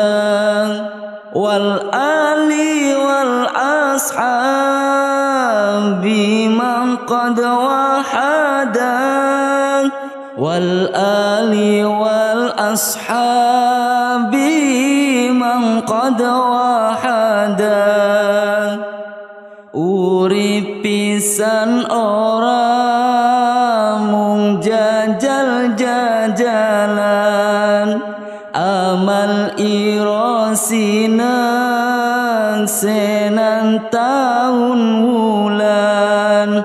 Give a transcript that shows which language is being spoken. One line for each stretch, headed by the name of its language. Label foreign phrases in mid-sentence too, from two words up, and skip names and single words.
Arabic: والآل والأصحاب من قد وحدا. والآل والأصحاب من قد وحدا.
Javanese: Urip pisan ora mung jajal-jajalan, amal ira sineng senan taun wulan.